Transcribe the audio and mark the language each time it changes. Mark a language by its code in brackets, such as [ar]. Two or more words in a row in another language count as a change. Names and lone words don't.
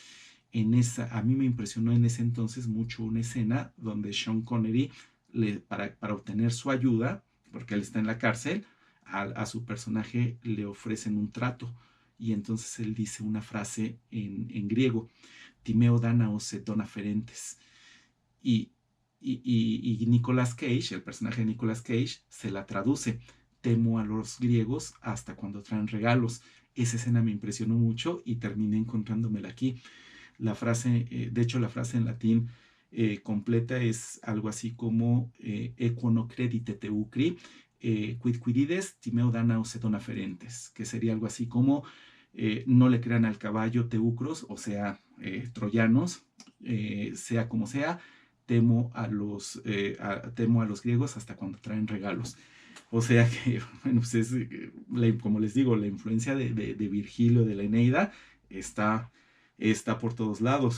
[es] A mí me impresionó en ese entonces mucho una escena donde Sean Connery, para obtener su ayuda, porque él está en la cárcel, a su personaje le ofrecen un trato y entonces él dice una frase en griego, [la] Timeo Danaos et dona ferentes. [es] Y, y Nicolas Cage, el personaje de Nicolas Cage, se la traduce, temo a los griegos hasta cuando traen regalos. Esa escena me impresionó mucho y terminé encontrándomela aquí. La frase, de hecho la frase en latín completa es algo así como [la] equo no credite teucri, quid quirides timeo danaos et dona ferentes, [es] que sería algo así como no le crean al caballo teucros, o sea, troyanos, sea como sea, temo a los griegos hasta cuando traen regalos. O sea que, bueno, pues es, como les digo, la influencia de Virgilio, de la Eneida, está por todos lados.